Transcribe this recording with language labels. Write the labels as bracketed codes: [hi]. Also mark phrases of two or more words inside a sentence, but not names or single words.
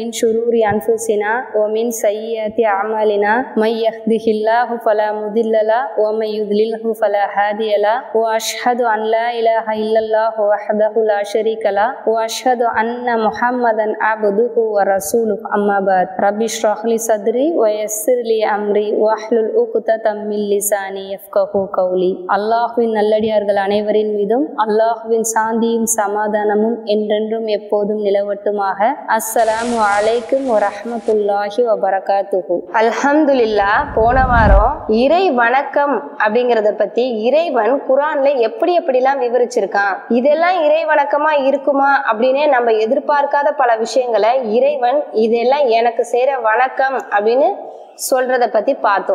[ar] شرور أنفسنا ومن سيئات أعمالنا من يهده الله فلا مضل له ومن يضلله فلا هادي له وأشهد أن لا إله إلا الله وحده لا شريك له وأشهد أن محمدا عبده ورسوله أما بعد رب اشرح لي صدري ويسر لي أمري واحلل عقدة من لساني [ta] அல்லாஹ்வின் நல்லடியார்கள் அனைவரின் மீதும் அல்லாஹ்வின் சாந்தியும் சமாதானமும் என்றென்றும் எப்போதும் நிலவட்டுமாக. [ar] السلام عليكم ورحمة الله وبركاته. அல்ஹம்துலில்லாஹ். [ta] போன வாரம் இறை வணக்கம் அப்படிங்கறத பத்தி இறைவன் குர்ஆன்ல எப்படி எப்படிலாம் விவரிச்சிருக்கான், இதெல்லாம் இறை வணக்கமா இருக்குமா அப்படின்னே நம்ம எதிர்பார்க்காத பல விஷயங்களை இறைவன் இதெல்லாம் எனக்கு செய்யற வணக்கம் அப்படின்னு சொல்றத பத்தி பார்த்தோம்.